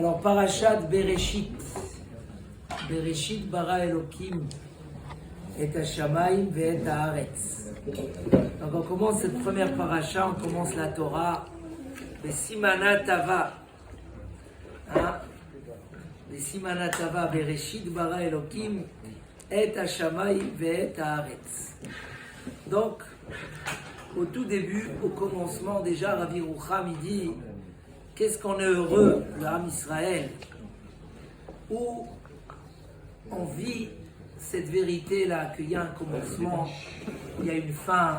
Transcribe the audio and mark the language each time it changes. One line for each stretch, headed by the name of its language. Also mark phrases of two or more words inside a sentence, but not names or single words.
French: Alors,
Hebrew: פרשת בראשית. בראשית ברא אלוקים את השמים ואת הארץ.
French: Donc, on commence cette première parasha, on commence la Torah.
Hebrew: סימנא טבא. סימנא טבא בראשית ברא אלוקים את השמים ואת הארץ.
French: Donc, au tout début, au commencement, déjà, Rabbi Roucham, il dit qu'est-ce qu'on est heureux, le
Hebrew: עם ישראל,
French: où on vit cette vérité-là, qu'il y a un commencement, il y a une fin.